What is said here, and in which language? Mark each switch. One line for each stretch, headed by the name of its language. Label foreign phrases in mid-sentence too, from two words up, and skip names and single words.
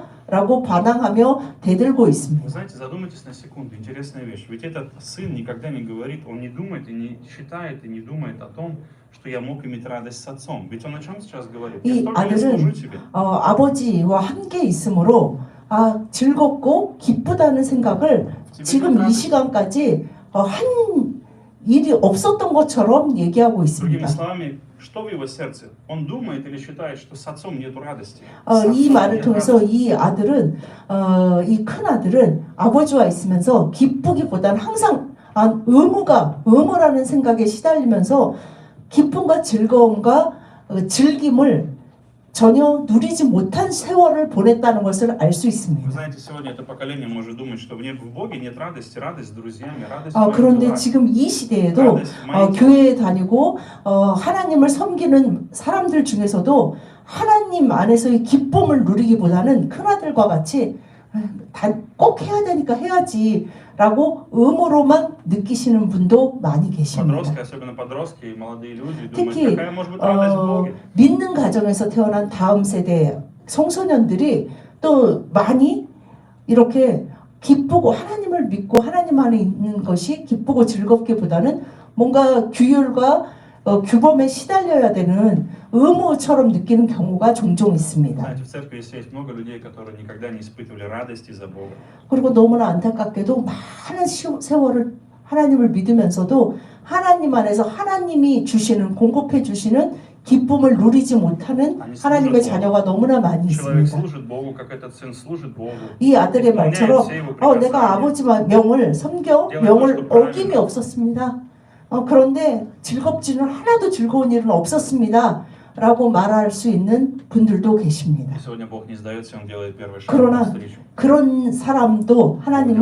Korean: 라고 반항하며 대들고 있습니다.
Russian: Вы знаете, задумайтесь на секунду, интересная вещь. Ведь этот сын никогда не говорит, он не думает и не считает и не думает о том, что я мог иметь радость с отцом. Ведь он о чем сейчас говорит? Я
Korean: 이
Russian: столько лет служу
Korean: 아들은
Russian: тебе.
Korean: 아버지와 함께 있으므로 즐겁고 기쁘다는 생각을 지금 이 시간까지 한 일이 없었던 것처럼 얘기하고
Russian: Другими
Korean: 있습니다.
Russian: словами, что в его сердце? Он думает или считает, что с отцом нету радости?
Korean: 이 말을 통해서 이 아들은 이 큰 아들은 아버지와 있으면서 기쁘기보다는 항상 의무라는 생각에 시달리면서 기쁨과 즐거움과 즐김을 전혀 누리지 못한 세월을 보냈다는 것을 알 수
Russian: Вы
Korean: 있습니다.
Russian: знаете, сегодня это поколение может думать, что в Боге нет радости, радость с друзьями, радость
Korean: 그런데
Russian: в
Korean: 지금 이 시대에도 교회에 다니고 하나님을 섬기는 사람들 중에서도 하나님 안에서의 기쁨을 누리기보다는 큰아들과 같이 꼭 해야 되니까 해야지 라고 의무로만 느끼시는 분도 많이 계십니다.
Russian: Подростки, особенно подростки и молодые люди, думают,
Korean: 특히
Russian: какая может быть радость в Боге?
Korean: 믿는 가정에서 태어난 다음 세대 청소년들이 또 많이 이렇게 기쁘고 하나님을 믿고 하나님 안에 있는 것이 기쁘고 즐겁기보다는 뭔가 규율과 규범에 시달려야 되는 의무처럼 느끼는 경우가 종종 있습니다.
Russian: Знаете, в церкви есть много людей, которые никогда не испытывали радости за Бога.
Korean: 그리고 너무나 안타깝게도 많은 세월을 하나님을 믿으면서도 하나님 안에서 하나님이 주시는 공급해 주시는 기쁨을 누리지 못하는 하나님의 자녀가 너무나 많이
Russian: Человек
Korean: 있습니다.
Russian: служит Богу, как этот сын служит Богу.
Korean: 이 아들의 말처럼
Russian: исполняет все его приказания.
Korean: 내가 아버지 명을 섬겨 명을 어김이 없었습니다. 그런데 즐겁지는 하나도 즐거운 일은 없었습니다. 라고 말할 수 있는 분들도 계십니다.
Russian: И сегодня Бог не сдается, Он делает первый шаг
Korean: 그러나
Russian: навстречу.
Korean: 그런 사람도
Russian: Он
Korean: 하나님은